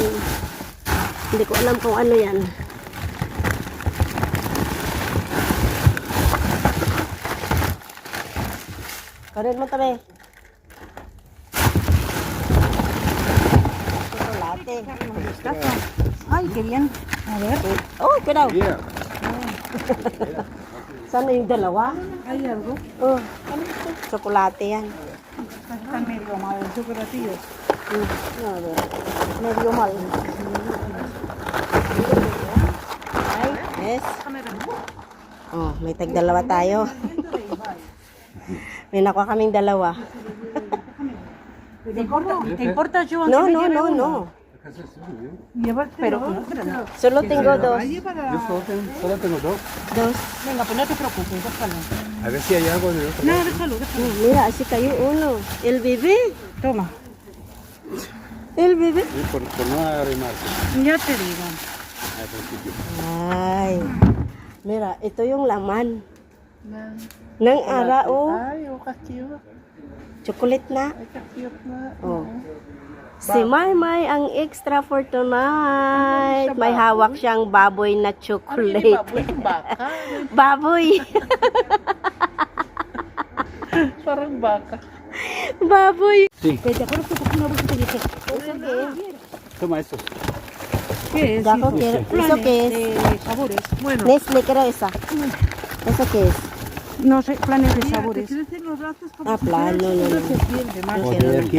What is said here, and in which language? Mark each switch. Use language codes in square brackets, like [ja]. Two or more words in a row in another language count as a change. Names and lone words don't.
[tl] Hindi ko alam kung ano yan. Karin mo tabi. Chocolate. Ay, [es] querían. A ver. Oh, cuidado. [tl] Sana yung dalawa? [es] Hay algo. [tl] Oh, chocolate yan. [es] Está medio mal el chocolatillo. A ver. Medio mal. [en] Ay, yes. [tl] Oh, may tag-dalawa tayo. May nakuha kaming dalawa. [es] ¿Te importa yo aunque No, me no, lleve no, uno? no. Lleva, pero no. Solo tengo dos. Solo tengo dos. Dos. Venga, pues no te preocupes, déjalo. A ver si hay algo de otro. No, déjalo, déjalo. Mira, así cayó uno. El bebé. Toma, El bebé. Sí, por no arrimarse ya te digo. al principio. Ay. Mira, [tl] ito yung laman. Ng ara, oh. [es] Ay, oh, castillo. [tl] Chocolate na. Ay, castillo na. Oh. Si Maymay ang [en] extra for tonight. [tl] May hawak siyang baboy na Ano yun, chocolate. baboy? Baka. Baboy. Parang baka. Baboy. [es] Sí, ¿Te acuerdas que por una vez te dije? toma estos. ¿Qué es? Jaco, hijo? ¿eso Planes qué es? de sabores. Bueno, Nestle, creo esa. ¿Eso qué es? no sé, planes de sabores. Ah, plano, no, no. Serpiente, más. Joder, qué